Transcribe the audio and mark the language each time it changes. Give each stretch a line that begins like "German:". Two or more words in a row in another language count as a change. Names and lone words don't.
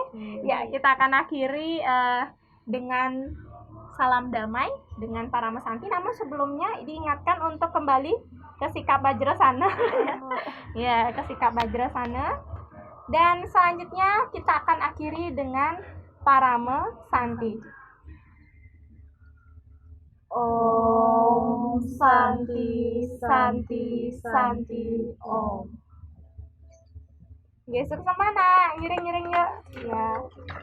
Indonesian: Ya, kita akan akhiri dengan salam damai dengan para mesanti. Namun sebelumnya diingatkan untuk kembali ke sikap Bajrasana. Ya, ke sikap Bajrasana. Dan selanjutnya kita akan akhiri dengan Parama Santi.
Sanskrit: Om Santi Santi Santi Om.
Indonesian: Gesek sama nak, ngiring-ngiring yuk. Ya.